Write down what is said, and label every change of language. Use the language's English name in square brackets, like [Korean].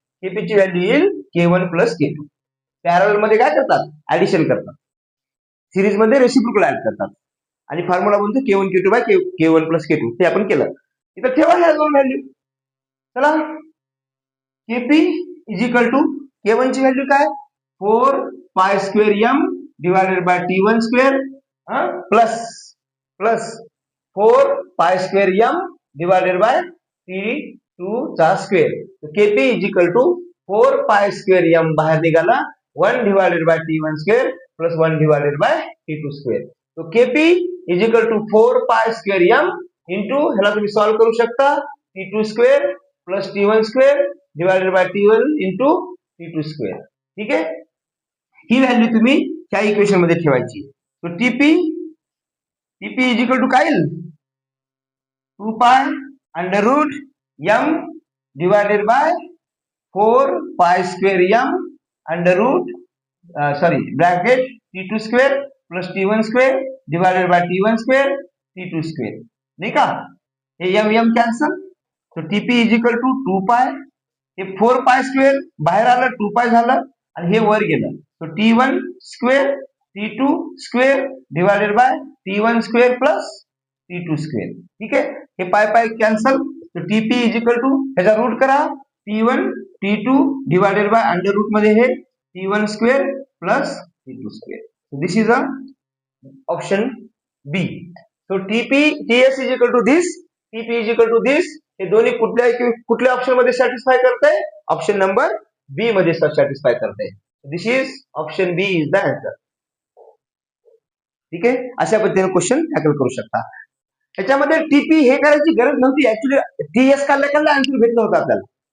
[Marathi] KP ची value येईल K1 plus K2. Parallel मध्ये काय करतात? ऍडिशन करतात. सिरीज मध्ये रेसिप्रोकल ऍड करतात, आणि फॉर्म्युला बनतो K1 K2 bye K1 plus K2. ते आपण केलं. इथं ठेवा ह्या दोन व्हॅल्यू. चला, KP is equal to K1 ची व्हॅल्यू काय? 4 pi square M divided by T1 square plus 4 pi square M divided by T2 चा square. KP is equal to 4 pi square M बाहेर निघाला, 1 divided by T1 square plus 1 divided by T2 square. तो KP is equal to 4 pi square M into, ह्याला तुम्ही solve करू शकता, T2 square plus T1 square divided by T1 into T2 square. ठीक आहे. ही value तुम्ही ह्या इक्वेशन मध्ये ठेवायची. तो टीपी इज इक्वल टू काय येईल? 2 pi under route M divided by 4 pi square M under route bracket T2 square plus T1 square divided by T1 square T2 square, नाही का? हे एम एम कॅन्सल. तो TP is equal to 2 पाय, हे 4 pi square बाहेर आलं, 2 पाय झालं, आणि हे वर गेलं. तो T1 square T2 square divided by T1 square plus T2 square. ठीक आहे. हे पाय पाय कॅन्सल. तो टीपी इज इक्वल टू, ह्याचा रूट करा, T1 T2 divided by under route मध्ये हे T1 square plus T2 square. [English] This is a option B. So TS is equal to this, TP is equal to this. [Marathi] हे दोन्ही कुठल्या option मध्ये satisfy करताय? Option number बी मध्ये satisfy करताय. [English] This is option B is the answer. [Marathi] ठीक आहे. अशा पद्धतीने क्वेश्चन टॅकल करू शकता. त्याच्यामध्ये टीपी हे करायची गरज नव्हती, ऍक्च्युली टीएस काढल्या आन्सर भेटलं होतं आपल्याला.